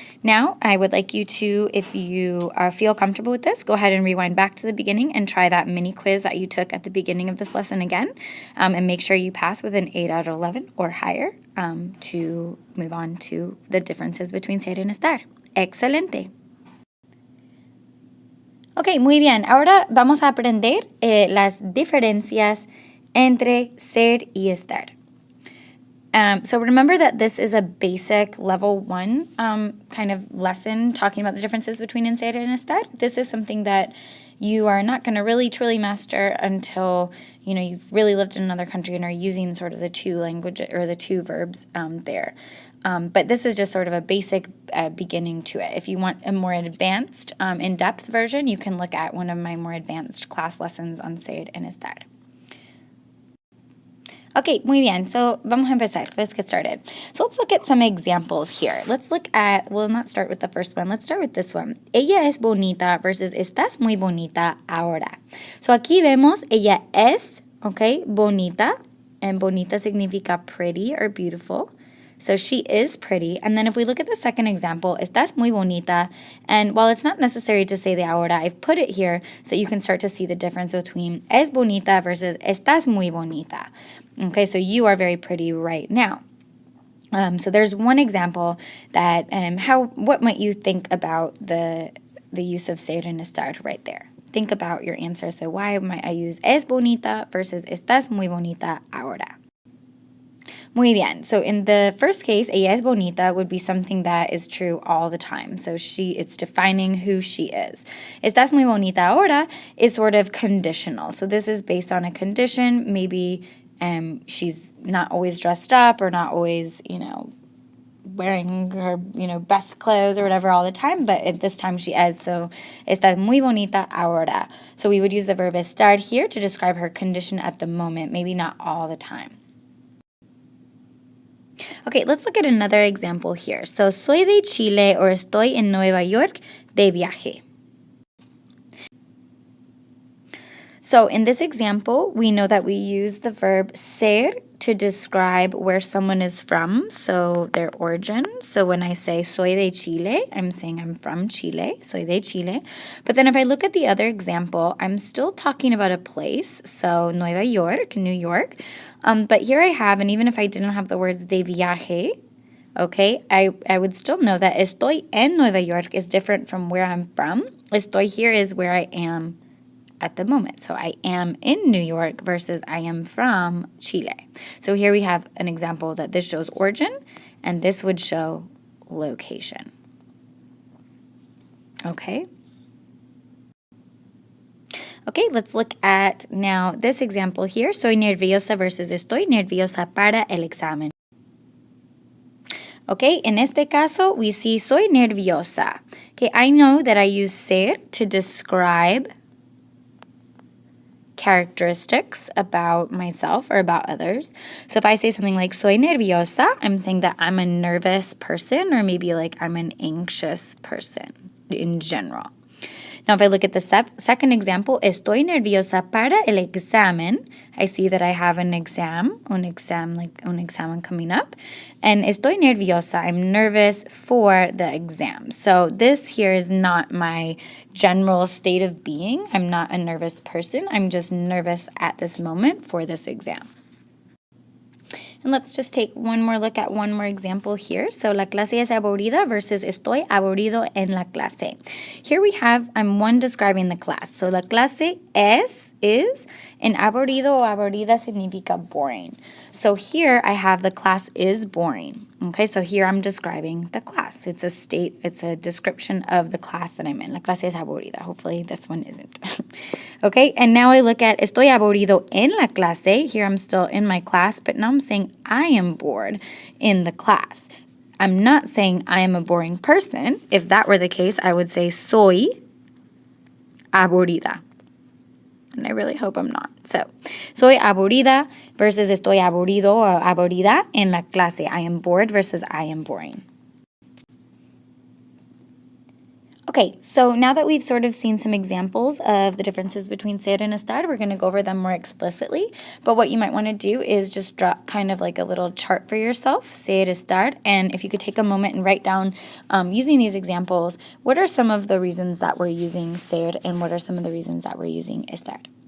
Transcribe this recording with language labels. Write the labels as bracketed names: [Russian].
[English] Now, I would like you to, if you feel comfortable with this, go ahead and rewind back to the beginning and try that mini quiz that you took at the beginning of this lesson again, and make sure you pass with an 8 out of 11 or higher to move on to the differences between ser and estar. [Spanish] Excelente. Ok, muy bien. Ahora vamos a aprender las diferencias entre ser y estar. [English] So remember that this is a basic level 1 kind of lesson talking about the differences between ser and estar. This is something that you are not going to really truly master until you've really lived in another country and are using sort of the two languages or the two verbs there. But this is just sort of a basic beginning to it. If you want a more advanced, in-depth version, you can look at one of my more advanced class lessons on ser and estar. Okay, [Spanish] muy bien. [English] So [Spanish] vamos a empezar. [English] Let's get started. So let's look at some examples here. Let's look at, we'll not start with the first one. Let's start with this one. [Spanish] Ella es bonita versus estás muy bonita ahora. So aquí vemos ella es, okay, bonita. And bonita significa [English] pretty or beautiful. So she is pretty. And then if we look at the second example, [Spanish] estás muy bonita. [English] And while it's not necessary to say the ahora, I've put it here so you can start to see the difference between [Spanish] es bonita [English] versus [Spanish] estás muy bonita. [English] Okay, so you are very pretty right now. So there's one example that what might you think about the use of ser and estar right there? Think about your answer. So why might I use [Spanish] es bonita [English] versus [Spanish] estás muy bonita ahora? Muy bien. [English] So in the first case, [Spanish] ella es bonita [English] would be something that is true all the time. So it's defining who she is. [Spanish] Estás muy bonita ahora [English] is sort of conditional. So this is based on a condition. Maybe she's not always dressed up or not always, wearing her, best clothes or whatever all the time, but at this time she is. [Spanish] So, estás muy bonita ahora. [English] So we would use the verb estar here to describe her condition at the moment, maybe not all the time. Okay, let's look at another example here. [Spanish] So, soy de Chile or estoy en Nueva York de viaje. [English] So in this example, we know that we use the verb ser to describe where someone is from, so their origin. So when I say [Spanish] soy de Chile, [English] I'm saying I'm from Chile, soy de Chile. But then if I look at the other example, I'm still talking about a place, so Nueva York, New York. But here I have, and even if I didn't have the words [Spanish] de viaje, [English] okay, I would still know that [Spanish] estoy en Nueva York [English] is different from where I'm from. Estoy here is where I am at the moment. So I am in New York versus I am from Chile. So here we have an example that this shows origin and this would show location. Okay. Okay, let's look at now this example here. [Spanish] Soy nerviosa versus estoy nerviosa para el examen. Okay, en este caso, [English] we see [Spanish] soy nerviosa. [English] Okay, I know that I use ser to describe characteristics about myself or about others. So if I say something like [Spanish] soy nerviosa, [English] I'm saying that I'm a nervous person or maybe like I'm an anxious person in general. Now, if I look at the second example, [Spanish] estoy nerviosa para el examen, [English] I see that I have an exam coming up. And [Spanish] estoy nerviosa, [English] I'm nervous for the exam. So this here is not my general state of being. I'm not a nervous person. I'm just nervous at this moment for this exam. And let's just take one more look at one more example here. [Spanish] So, la clase es aburrida versus estoy aburrido en la clase. [English] Here we have, I'm one describing the class. So, la clase is, and [Spanish] aburrido o aburrida significa [English] boring. So here I have the class is boring. Okay, so here I'm describing the class. It's a description of the class that I'm in. [Spanish] La clase es aburrida. [English] Hopefully this one isn't. Okay, and now I look at [Spanish] estoy aburrido en la clase. [English] Here I'm still in my class, but now I'm saying I am bored in the class. I'm not saying I am a boring person. If that were the case, I would say [Spanish] soy aburrida. [English] And I really hope I'm not. [Spanish] So, soy aburrida versus estoy aburrido or aburrida en la clase. [English] I am bored versus I am boring. Okay, so now that we've sort of seen some examples of the differences between ser and estar, we're going to go over them more explicitly. But what you might want to do is just draw kind of like a little chart for yourself, ser, estar, and if you could take a moment and write down, using these examples, what are some of the reasons that we're using ser and what are some of the reasons that we're using estar?